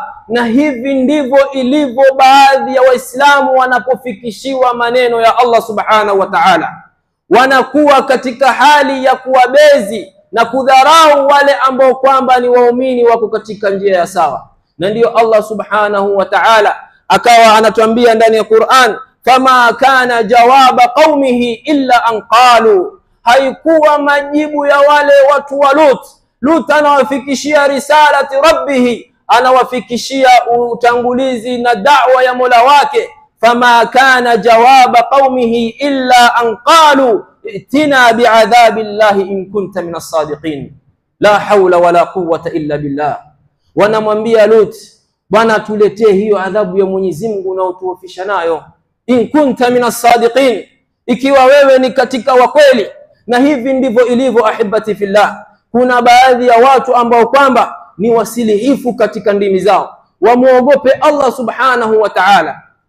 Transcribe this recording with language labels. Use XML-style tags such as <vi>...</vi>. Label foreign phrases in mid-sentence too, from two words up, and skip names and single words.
<sw>Na hivi ndivyo ilivyo baadhi ya Waislamu wanapofikishiwa maneno ya Allah</sw> <ar>سبحانه وتعالى,</ar> <sw>wanakuwa katika hali ya kuwabezi na kudharau wale ambao kwamba ni waumini wako katika njia ya sawa. Na ndiyo Allah</sw> <ar>سبحانه وتعالى</ar> <sw>akawa anatuambia ndani ya Qur'an,</sw> <ar>فما كان جواب قومه إلا أن قالوا,</ar> <sw>haikuwa majibu ya wale watu wa Lut. Lut anawafikishia</sw> <ar>رسالة ربه,</ar> <sw>anawafikishia utangulizi na da'wa ya Mola wake.</sw> <ar>فما كان جواب قومه إلا أن قالوا ائتنا بعذاب الله إن كنت من الصادقين لا حول ولا قوة إلا بالله.</ar> <sw>Wanamwambia Lut, bwana tuletee hiyo adhabu ya Mwenyezi Mungu unaotuofisha nayo,</sw> <ar>إن كنت من الصادقين,</ar> <sw>ikiwa wewe ni katika wa kweli. Na hivi ndivyo ilivyo</sw> <ar>أحبتي في الله.</ar> <sw>Kuna baadhi ya watu ambao kwamba ni wasilihifu katika ndimi zao, wamuogope Allah</sw> <ar>سبحانه وتعالى.</ar>